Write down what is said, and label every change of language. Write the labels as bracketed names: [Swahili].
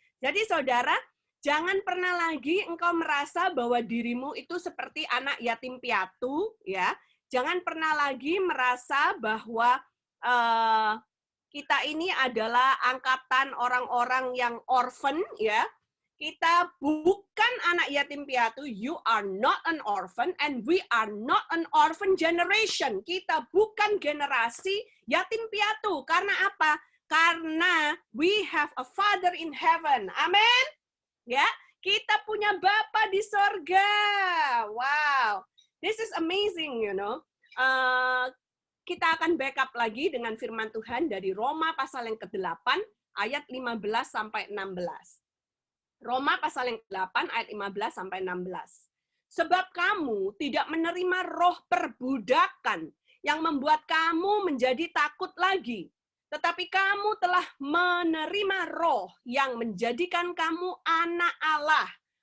[Indonesian] Jadi saudara, jangan pernah lagi engkau merasa bahwa dirimu itu seperti anak yatim piatu, ya. Jangan pernah lagi merasa bahwa kita ini adalah angkatan orang-orang yang orphan, ya. Kita bukan anak yatim piatu. [English] You are not an orphan and we are not an orphan generation. [Indonesian] Kita bukan generasi yatim piatu. Karena apa? Karena [English] we have a Father in heaven. Amin. [Indonesian] Ya, kita punya Bapa di sorga. [English] Wow, this is amazing, you know. [Indonesian] Kita akan backup lagi dengan firman Tuhan dari Roma pasal yang ke-8 ayat 15 sampai 16. Roma pasal yang ke-8 ayat 15 sampai 16. Sebab kamu tidak menerima roh perbudakan yang membuat kamu menjadi takut lagi, tetapi kamu telah menerima roh yang menjadikan kamu anak Allah.